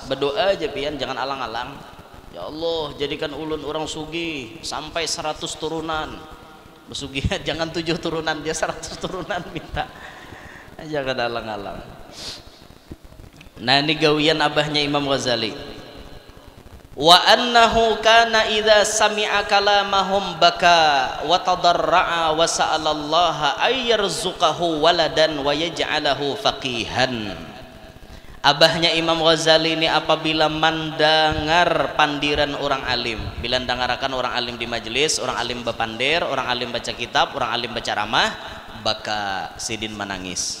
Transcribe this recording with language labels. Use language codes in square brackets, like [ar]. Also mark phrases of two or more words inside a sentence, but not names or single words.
[bjn] Berdoa aja pian, jangan alang-alang. Ya Allah, jadikan ulun orang sugi sampai 100 turunan. Bersugi jangan 7 turunan, dia 100 turunan minta. Jangan alang-alang. Nah ini gawian abahnya Imam Ghazali. [ar] وأنه كان إذا سمع كلامهم بكى وتضرع وسأل الله أن يرزقه ولدا ويجعله فقيها. [bjn] Abahnya Imam Ghazali ini apabila mendengar pandiran orang alim, bila dengarakan orang alim di majelis, orang alim bepandir, orang alim baca kitab, orang alim baca ramah, baka sidin menangis.